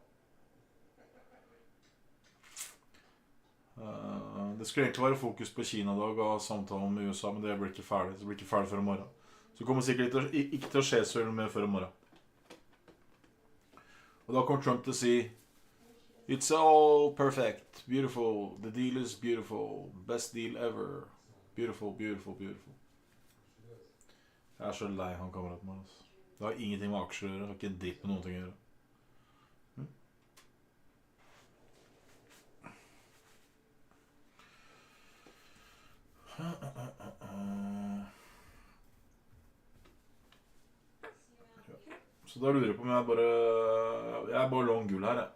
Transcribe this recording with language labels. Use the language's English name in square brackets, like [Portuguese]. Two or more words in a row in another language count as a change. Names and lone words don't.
[Norwegian] Det skulle egentlig være fokus på Kina I dag og samtale om USA, men det blir ikke ferdig. Det blir ikke ferdig før I morgen. Så det kommer sikkert ikke til å skje så mye før I morgen. Og da kommer Trump til å si [English] It's all perfect, beautiful, the deal is beautiful, best deal ever. Beautiful, beautiful, beautiful. [Norwegian] Jeg så lei han kameraten min. Det har ingenting med aksjer å gjøre. Det har ikke en dritt med noen ting å gjøre. Så da lurer jeg på om jeg er bare long gull her.